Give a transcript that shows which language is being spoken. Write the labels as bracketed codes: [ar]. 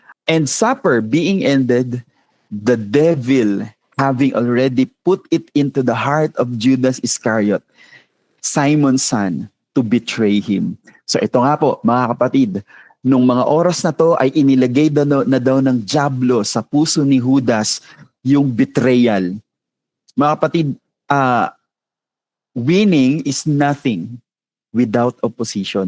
[en] And supper being ended, the devil having already put it into the heart of Judas Iscariot, Simon's son, to betray him. [tl] So ito nga po, mga kapatid, nung mga oras na to ay inilagay na daw ng dyablo sa puso ni Judas yung betrayal. Mga kapatid, [en] winning is nothing without opposition.